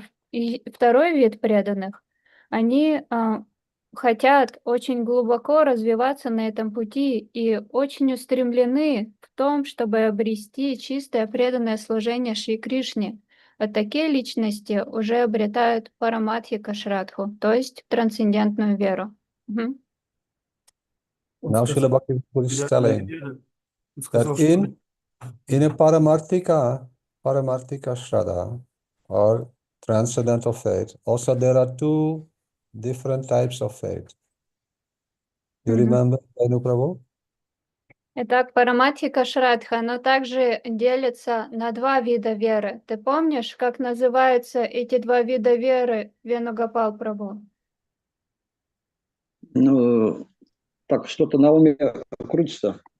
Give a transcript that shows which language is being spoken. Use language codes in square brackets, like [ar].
[ru] И второй вид преданных, они хотят очень глубоко развиваться на этом пути и очень устремлены в том, чтобы обрести чистое преданное служение Шри Кришне. А такие личности уже обретают парамадхика шрадху, то есть трансцендентную веру. [en] Now Srila Bhakti is telling that in a Paramarthika Shraddha or transcendental faith, also there are two different types of faith. You remember, Venu Prabhu? [ru] Итак, парамадхика шрадха, оно также делится на два вида веры. Ты помнишь, как называются эти два вида веры, Венугопал Прабху? Ну, так, что-то на уме крутится.